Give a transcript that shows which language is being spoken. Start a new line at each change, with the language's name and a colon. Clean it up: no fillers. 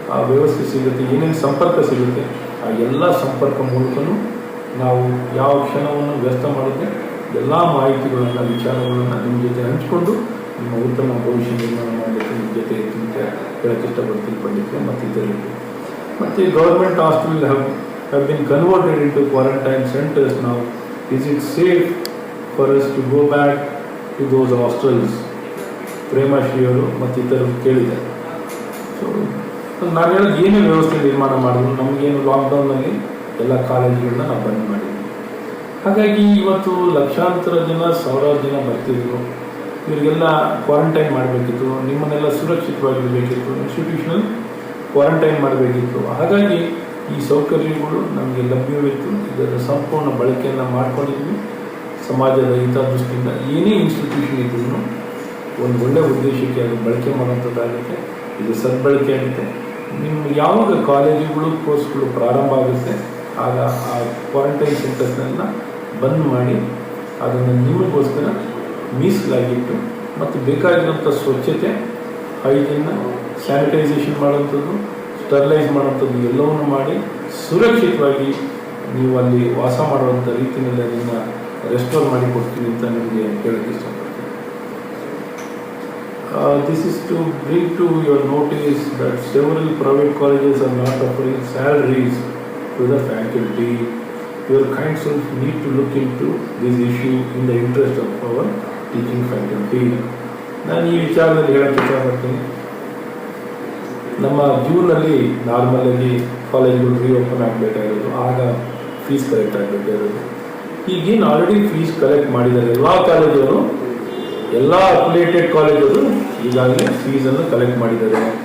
Kannada: ವ್ಯವಸ್ಥೆ ಸಿಗುತ್ತೆ, ಏನೇನು ಸಂಪರ್ಕ ಸಿಗುತ್ತೆ, ಆ ಎಲ್ಲ ಸಂಪರ್ಕ ಮೂಲಕನೂ ನಾವು ಯಾವ ಕ್ಷಣವನ್ನು ವ್ಯರ್ಥ ಮಾಡದೆ ಎಲ್ಲ ಮಾಹಿತಿಗಳನ್ನು, ವಿಚಾರಗಳನ್ನು ನಿಮ್ಮ ಜೊತೆ ಹಂಚಿಕೊಂಡು ನಿಮ್ಮ ಉತ್ತಮ ಭವಿಷ್ಯ ನಿರ್ಮಾಣ ಮಾಡಲಿಕ್ಕೆ ನಿಮ್ಮ ಜೊತೆ ಅಂತ ಹೇಳಕ್ಕೆ ಇಷ್ಟಪಡ್ತೀನಿ ಪಂಡಿತರೆ ಮತ್ತು ಇತರರಿಗೆ.
English: ಮತ್ತು government hostel have been converted into quarantine centers now. Is it safe for us to go back to those hostels?
Kannada: ಪ್ರೇಮಾಶ್ರೀ ಅವರು ಮತ್ತು ಇತರರು ಕೇಳಿದ್ದಾರೆ. ಸೊ ನಾನು ಹೇಳೋದು ಏನೇ ವ್ಯವಸ್ಥೆ ನಿರ್ಮಾಣ ಮಾಡಿದ್ರು, ನಮಗೇನು ಲಾಕ್ಡೌನಲ್ಲಿ ಎಲ್ಲ ಕಾಲೇಜುಗಳನ್ನ ನಾವು ಬಂದ್ ಮಾಡಿದ್ವಿ. ಹಾಗಾಗಿ ಇವತ್ತು ಲಕ್ಷಾಂತರ ಜನ, ಸಾವಿರಾರು ಜನ ಬರ್ತಿದ್ರು. ಇವರಿಗೆಲ್ಲ ಕ್ವಾರಂಟೈನ್ ಮಾಡಬೇಕಿತ್ತು, ನಿಮ್ಮನ್ನೆಲ್ಲ ಸುರಕ್ಷಿತವಾಗಿರಬೇಕಿತ್ತು, ಇನ್ಸ್ಟಿಟ್ಯೂಷನಲ್ ಕ್ವಾರಂಟೈನ್ ಮಾಡಬೇಕಿತ್ತು. ಹಾಗಾಗಿ ಈ ಸೌಕರ್ಯಗಳು ನಮಗೆ ಲಭ್ಯವಿತ್ತು. ಇದರ ಸಂಪೂರ್ಣ ಬಳಕೆಯನ್ನು ಮಾಡ್ಕೊಂಡಿದ್ವಿ. ಸಮಾಜದ ಹಿತದೃಷ್ಟಿಯಿಂದ ಏನೇ ಇನ್ಸ್ಟಿಟ್ಯೂಷನ್ ಇದ್ರೂ ಒಂದು ಒಳ್ಳೆಯ ಉದ್ದೇಶಕ್ಕೆ ಅದು ಬಳಕೆ ಮಾಡುವಂಥದ್ದಾಗುತ್ತೆ. ಇದು ಸದ್ಬಳಕೆ ಆಗುತ್ತೆ. ನಿಮ್ಮ ಯಾವಾಗ ಕಾಲೇಜುಗಳು, ಕೋರ್ಸ್ಗಳು ಪ್ರಾರಂಭ ಆಗುತ್ತೆ ಆಗ ಆ ಕ್ವಾರಂಟೈನ್ ಸೆಂಟರ್ಸ್ನೆಲ್ಲ ಬಂದ್ ಮಾಡಿ ಅದನ್ನು ನಿಮಗೋಸ್ಕರ ಮೀಸಲಾಗಿಟ್ಟು ಮತ್ತು ಬೇಕಾಗಿರುವಂಥ ಸ್ವಚ್ಛತೆ, ಹೈಜೀನ್ನ, ಸ್ಯಾನಿಟೈಸೇಷನ್ ಮಾಡುವಂಥದ್ದು, ಸ್ಟರ್ಲೈಸ್ ಮಾಡುವಂಥದ್ದು ಎಲ್ಲವನ್ನು ಮಾಡಿ ಸುರಕ್ಷಿತವಾಗಿ ನೀವು ಅಲ್ಲಿ ವಾಸ ಮಾಡುವಂಥ ರೀತಿಯಲ್ಲಿ ಅದನ್ನು ರೆಸ್ಟೋರ್ ಮಾಡಿ ಕೊಡ್ತೀನಿ ಅಂತ ನಿಮಗೆ ಹೇಳಕ್ಕೆ ಇಷ್ಟಪಡ್ತೀನಿ.
English: This is to bring to your notice that several private colleges are not offering salaries to the faculty. Your kind self need to look into this issue in the interest of our teaching faculty.
Kannada: ನಾನು ಈ ವಿಚಾರದಲ್ಲಿ ಹೇಳಕ್ಕೆ ಇಷ್ಟಪಡ್ತೀನಿ. ನಮ್ಮ ಜೂನಲ್ಲಿ ನಾರ್ಮಲಾಗಿ ಕಾಲೇಜ್ಗಳು reopen ಆಗಬೇಕಾಗಿರೋದು, ಆಗ fees collect ಆಗಬೇಕಾಗಿರೋದು. ಈಗೇನು already fees collect ಮಾಡಿದ್ದಾರೆ ಎಲ್ಲ ಕಾಲೇಜವರು, ಎಲ್ಲ ಅಫಿಲಿಯೇಟೆಡ್ ಕಾಲೇಜವರು ಈಗಾಗಲೇ ಫೀಸನ್ನು ಕಲೆಕ್ಟ್ ಮಾಡಿದ್ದಾರೆ.